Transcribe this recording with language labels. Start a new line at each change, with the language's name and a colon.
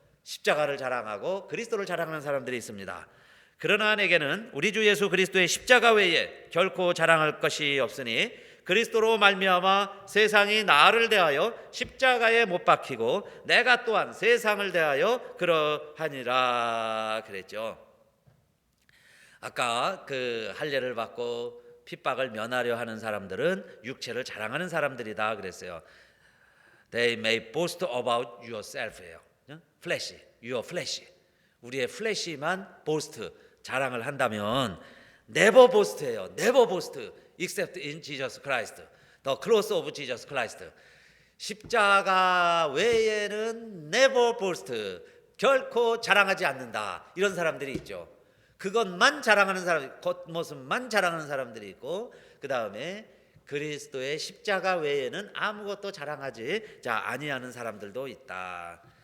Korean: 십자가를 자랑하고 그리스도를 자랑하는 사람들이 있습니다. 그러나 내게는 우리 주 예수 그리스도의 십자가 외에 결코 자랑할 것이 없으니 그리스도로 말미암아 세상이 나를 대하여 십자가에 못 박히고 내가 또한 세상을 대하여 그러하니라 그랬죠. 아까 그 할례를 받고 핍박을 면하려 하는 사람들은 육체를 자랑하는 사람들이다 그랬어요.
English: They may boast about yourself예요. flesh, your flesh.
Korean: 우리의 flesh만 boast, 자랑을 한다면
English: never boast
Korean: 예요.
English: never boast except in Jesus Christ. The cross of Jesus Christ.
Korean: 십자가 외에는
English: never boast,
Korean: 결코 자랑하지 않는다. 이런 사람들이 있죠. 그것만 자랑하는 사람, 겉모습만 자랑하는 사람들이 있고, 그 다음에 그리스도의 십자가 외에는 아무것도 자랑하지 아니하는 사람들도 있다.